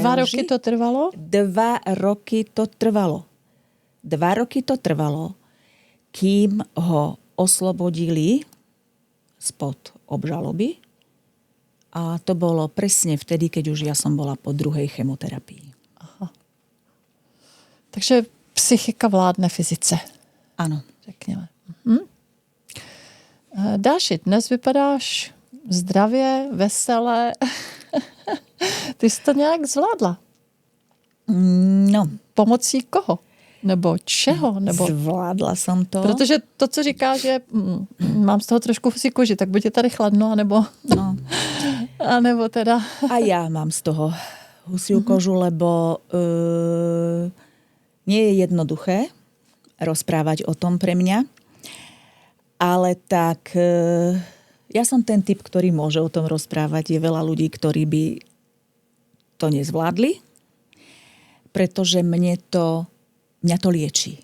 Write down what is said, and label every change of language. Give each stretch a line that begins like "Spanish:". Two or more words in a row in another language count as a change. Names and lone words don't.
Slovak: 2 roky to trvalo? 2 roky to trvalo. 2 roky to trvalo, kým ho oslobodili spod obžaloby. A to bolo presne vtedy, keď už ja som bola po 2. chemoterapii. Aha. Takže psychika vládne fyzice. Áno.
Czech: Řekněme. Dáši, dnes vypadáš zdravě, veselé. Ty jsi to nějak zvládla? No. Pomocí koho? Nebo čeho? Nebo...
Slovak: Zvládla som to.
Czech: Protože to, co říkáš, že mám z toho trošku husí koži, tak buď je tady chladno, anebo... No. A nebo teda...
Slovak: A ja mám z toho husiu kožu, lebo nie je jednoduché rozprávať o tom pre mňa. Ale tak ja som ten typ, ktorý môže o tom rozprávať. Je veľa ľudí, ktorí by to nezvládli, pretože mňa to lieči.